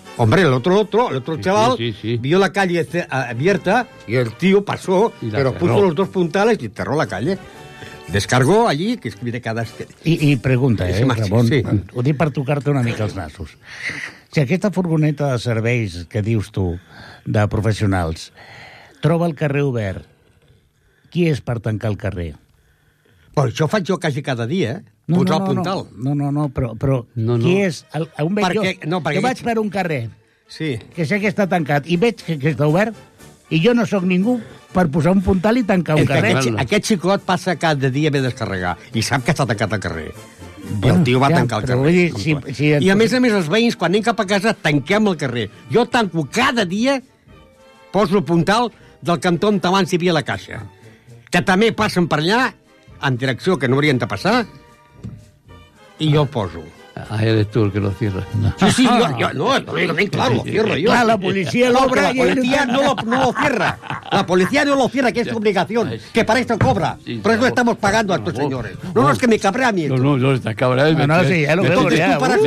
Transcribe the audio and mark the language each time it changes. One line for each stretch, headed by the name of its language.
Spanish: Hombre, el otro chaval vio la calle abierta y el tío pasó, pero puso los dos puntales y cerró la calle. Descargó allí, que es que viene cada...
Catalan: I pregunta, Ramon, sí. Ho dic per tocar-te una mica els nassos. Si aquesta furgoneta de serveis que dius tu, de professionals, troba el carrer obert, qui és per tancar el carrer? Però això faig jo quasi cada dia, posar el puntal. No, però qui és? Vaig per un carrer, sí, que sé que està tancat, i veig que està obert, i jo no sóc ningú per posar un puntal i tancar un carrer. Aquest xicot passa cada dia a descarregar, i sap que està tancat al carrer. Bueno, i el tio va tancar el carrer. Dir, si a més, els veïns, quan anem cap a casa, tanquem el carrer. Jo tanco cada dia, poso el puntal del cantó on abans hi havia la caixa, que també passen per allà, en direcció que no haurien de passar, i jo poso.
Spanish: Ah, eres tú el que lo cierra. No. Sí, lo cierro yo. La policía lo obra. La policía no lo cierra. La policía no lo cierra, que es tu obligación, que para esto cobra. Por eso estamos pagando a estos señores. No, es que me cabrea a mí. No, está cabrea. Me